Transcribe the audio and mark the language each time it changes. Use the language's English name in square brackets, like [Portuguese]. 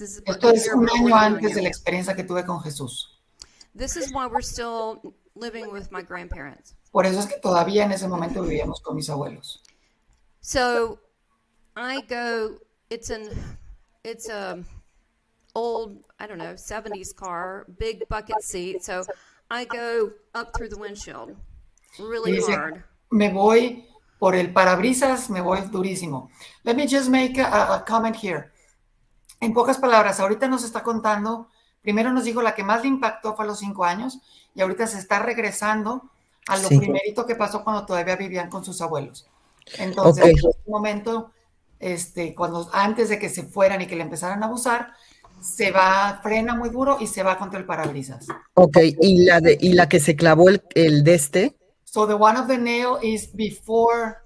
[Spanish] Esto es un año antes de la experiencia que tuve con Jesús. [English] This is why we're still living with my grandparents. [Spanish] Por eso es que todavía en ese momento vivíamos con mis abuelos. [English] So I go, it's a old, I don't know, 70s car, big bucket seat. So I go up through the windshield really hard. [Spanish] Me voy por el parabrisas, me voy durísimo. [English] Let me just make a comment here. [Spanish] En pocas palabras, ahorita nos está contando, primero nos dijo la que más le impactó fue a los 5 años y ahorita se está regresando a lo primerito que pasó cuando todavía vivían con sus abuelos. Entonces, en este momento, cuando antes de que se fueran y que le empezaran a abusar, frena muy duro y se va contra el parabrisas. Ok, y la que se clavó el de este. [English] So the one of the nail is before